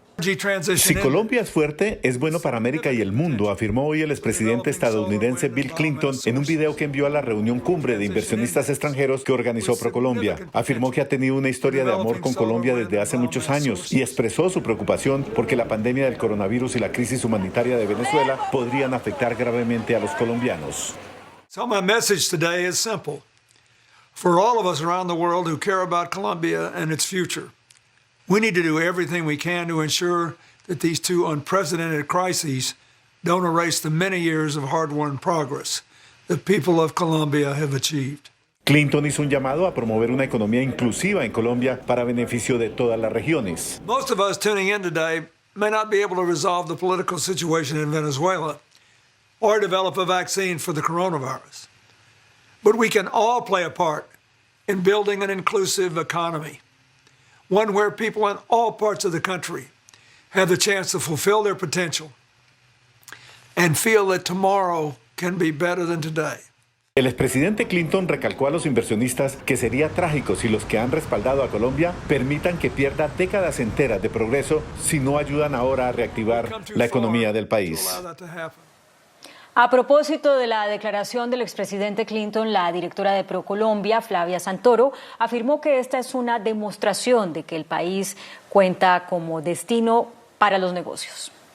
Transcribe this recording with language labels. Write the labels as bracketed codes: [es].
[es] Si Colombia es fuerte, es bueno para América y el mundo, afirmó hoy el expresidente estadounidense Bill Clinton en un video que envió a la reunión cumbre de inversionistas extranjeros que organizó ProColombia. Afirmó que ha tenido una historia de amor con Colombia desde hace muchos años y expresó su preocupación porque la pandemia del coronavirus y la crisis humanitaria de Venezuela podrían afectar gravemente a los colombianos. [en] So my message today is simple. For all of us around the world who care about Colombia and its future, we need to do everything we can to ensure that these two unprecedented crises don't erase the many years of hard-won progress the people of Colombia have achieved. [es] Clinton hizo un llamado a promover una economía inclusiva en Colombia para beneficio de todas las regiones. [en] Most of us tuning in today may not be able to resolve the political situation in Venezuela or develop a vaccine for the coronavirus. But we can all play a part in building an inclusive economy, one where people in all parts of the country have the chance to fulfill their potential and feel that tomorrow can be better than today. [es] El expresidente Clinton recalcó a los inversionistas que sería trágico si los que han respaldado a Colombia permitan que pierda décadas enteras de progreso si no ayudan ahora a reactivar la economía del país. A propósito de la declaración del expresidente Clinton, la directora de ProColombia, Flavia Santoro, afirmó que esta es una demostración de que el país cuenta como destino para los negocios.